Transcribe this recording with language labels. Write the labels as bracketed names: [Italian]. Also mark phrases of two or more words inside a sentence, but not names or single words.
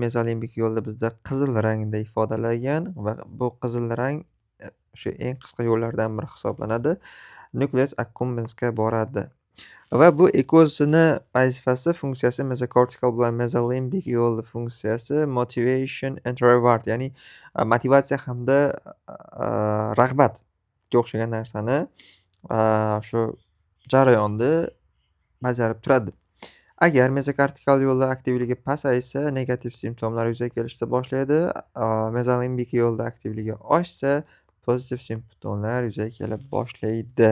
[Uzbek] Mezolimbik yo'lda bizda qizil rangda ifodalangan va bu qizil rang o'sha eng qisqa yo'llardan biri hisoblanadi. [English] Nucleus accumbensga [Uzbek] boradi. Va bu ikkosini vazifasi, funksiyasi mezokortikal bilan mezolimbik yo'lni funksiyasi [English] motivation and reward, [Uzbek] ya'ni motivatsiya hamda rag'batga o'xshagan narsani shu jarayonda bajarib turadi. Agar mezokortikal yo'lda aktivligi pasaysa, negativ simptomlar yuzaga kelishni boshlaydi. Mezolimbik yo'lda aktivligi oshsa, pozitiv simptomlar yuzaga kela boshlaydi.